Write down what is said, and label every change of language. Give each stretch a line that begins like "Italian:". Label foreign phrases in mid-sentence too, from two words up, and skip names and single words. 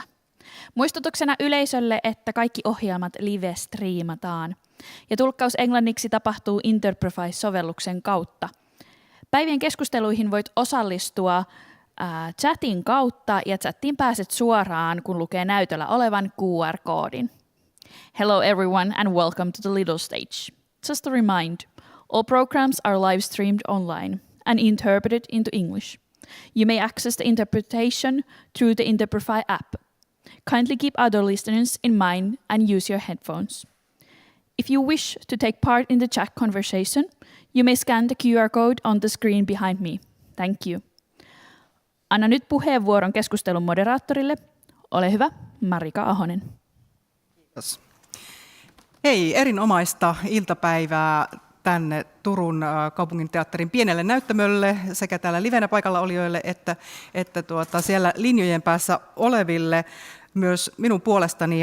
Finnish: Muistutuksena yleisölle, että kaikki ohjelmat live-striimataan ja tulkkaus englanniksi tapahtuu Interprefy-sovelluksen kautta. Päivien keskusteluihin voit osallistua chatin kautta ja chattiin pääset suoraan, kun lukee näytöllä olevan QR-koodin.
English: Hello everyone and welcome to the Little Stage. Just a remind, all programs are live streamed online and interpreted into English. You may access the interpretation through the Interprefy app. Kindly keep other listeners in mind and use your headphones. If you wish to take part in the chat conversation, you may scan the QR code on the screen behind me. Thank you.
Finnish: Anna nyt puheenvuoron keskustelun moderaattorille. Ole hyvä, Marika Ahonen. Kiitos. Hei, erinomaista iltapäivää tänne Turun kaupunginteatterin pienelle näyttämölle sekä täällä livenä paikalla olijoille että siellä linjojen päässä oleville myös minun puolestani.